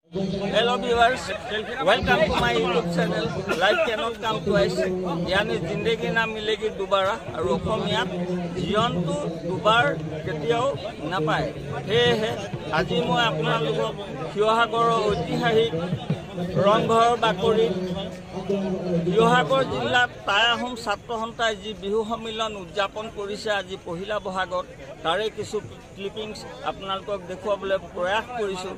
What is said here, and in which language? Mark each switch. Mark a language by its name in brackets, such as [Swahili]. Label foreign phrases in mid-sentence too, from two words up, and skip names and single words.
[English] Hello viewers, welcome to my YouTube channel. Life cannot come twice. [Hindi] यानी जिंदगी ना मिलेगी दोबारा और [Assamese] অসমীয়াত জীবনটো দুবাৰ কেতিয়াও নাপায়। সেয়ে আজি মই আপোনালোকক শিৱসাগৰৰ ঐতিহাসিক ৰংঘৰ বাকৰিত শিৱসাগৰ জিলাত টাই আহোম ছাত্ৰ সন্থাই যি বিহু সন্মিলন উদযাপন কৰিছে আজি পহিলা বহাগত তাৰে কিছু ক্লিপিংছ আপোনালোকক দেখুৱাবলৈ প্ৰয়াস কৰিছোঁ।